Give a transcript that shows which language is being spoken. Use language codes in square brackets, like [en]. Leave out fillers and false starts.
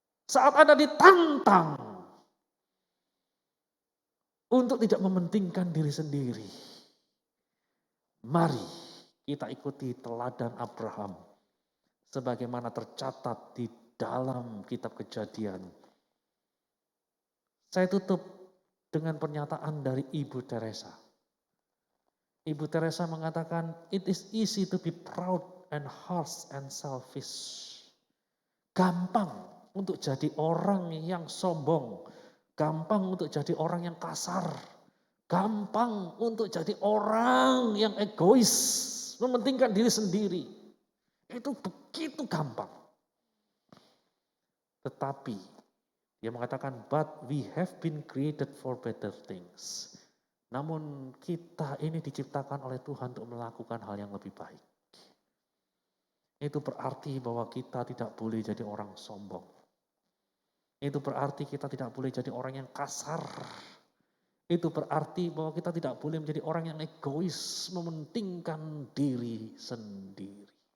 [id] Saat Anda ditantang untuk tidak mementingkan diri sendiri, mari kita ikuti teladan Abraham sebagaimana tercatat di dalam kitab Kejadian. Saya tutup dengan pernyataan dari Ibu Teresa. Ibu Teresa mengatakan, [en] it is easy to be proud and harsh and selfish. [id] Gampang untuk jadi orang yang sombong, gampang untuk jadi orang yang kasar, gampang untuk jadi orang yang egois, mementingkan diri sendiri. Itu begitu gampang. Tetapi dia mengatakan, [en] but we have been created for better things. [id] Namun kita ini diciptakan oleh Tuhan untuk melakukan hal yang lebih baik. Itu berarti bahwa kita tidak boleh jadi orang sombong. Itu berarti kita tidak boleh jadi orang yang kasar. Itu berarti bahwa kita tidak boleh menjadi orang yang egois, mementingkan diri sendiri.